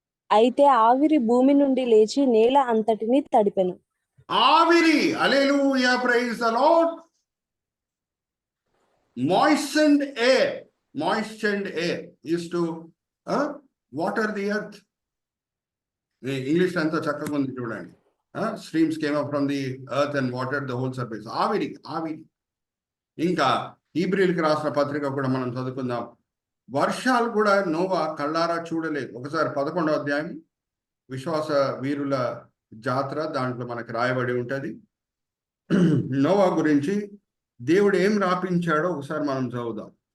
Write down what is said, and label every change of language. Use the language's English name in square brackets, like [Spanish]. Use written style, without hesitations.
[Telugu] అయితే ఆవిరి భూమి నుండి లేచి నేల అంతటిని తడిపెను. ఆవిరి, హల్లెలూయా, [English] Praise the Lord. Moistened air is to water the earth. [Telugu] English ఎంతో చక్కగా ఉంది చూడండి. [English] Streams came up from the earth and watered the whole surface. [Telugu] ఆవిరి. ఇంకా హీబ్రీయులకు రాసిన పత్రిక కూడా మనం చదువుకుందాం. వర్షాలు కూడా నోవా కళ్ళారా చూడలేదు. ఒకసారి 11వ అధ్యాయం విశ్వాస వీరుల జాతర, దాంట్లో మనకు రాయబడి ఉంటది. నోవా గురించి దేవుడు ఏం రాపించాడో ఒకసారి మనం చదువుదాం.